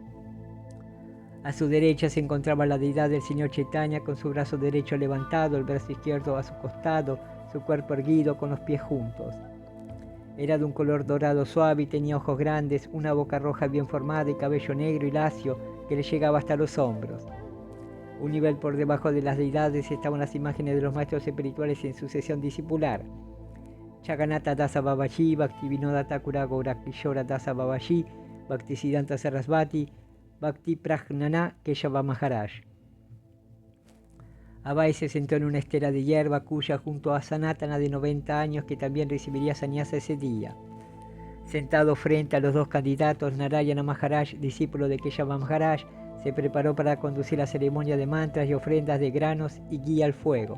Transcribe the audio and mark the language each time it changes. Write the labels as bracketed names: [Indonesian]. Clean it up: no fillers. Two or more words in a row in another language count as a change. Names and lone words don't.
[Spanish] A su derecha se encontraba la deidad del Señor Chaitanya con su brazo derecho levantado, el brazo izquierdo a su costado, su cuerpo erguido con los pies juntos. Era de un color dorado suave y tenía ojos grandes, una boca roja bien formada y cabello negro y lacio que le llegaba hasta los hombros. Un nivel por debajo de las deidades estaban las imágenes de los maestros espirituales en sucesión discipular. Jagannatha Dasa Babaji, Bhaktivinoda Thakura Gaurakishora Dasa Babaji, Bhaktisiddhanta Sarasvati, Bhakti Pragnana Keshava Maharaj. Abai se sentó en una estera de hierba cuya junto a Sanatana de 90 años que también recibiría sannyasa ese día. Sentado frente a los dos candidatos, Narayana Maharaj, discípulo de Keshava Maharaj, se preparó para conducir la ceremonia de mantras y ofrendas de granos y guía al fuego.